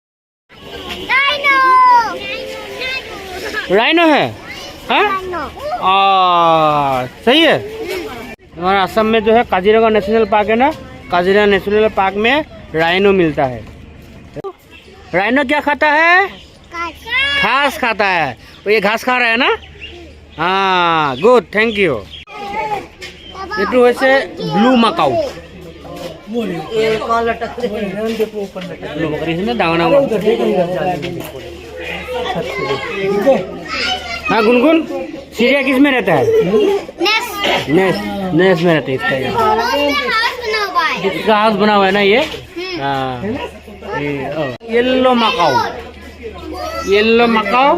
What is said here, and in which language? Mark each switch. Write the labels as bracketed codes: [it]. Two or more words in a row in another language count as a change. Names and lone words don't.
[hi] राइनो है, हाँ सही है। हमारा असम में जो है काजीरंगा नेशनल पार्क है ना, काजीरंगा नेशनल पार्क में राइनो मिलता है। राइनो क्या खाता है? घास खाता है। तो ये घास खा रहा है ना? हाँ गुड, [en] thank you. [as] এইটো হৈছে [en] blue macaw. [hi] हाँ गुनगुन, चिड़िया किस में रहता है? नेस में रहता है इसका। इसका हाउस बना हुआ है ना ये। हाँ [en] yellow macaw, yellow macaw.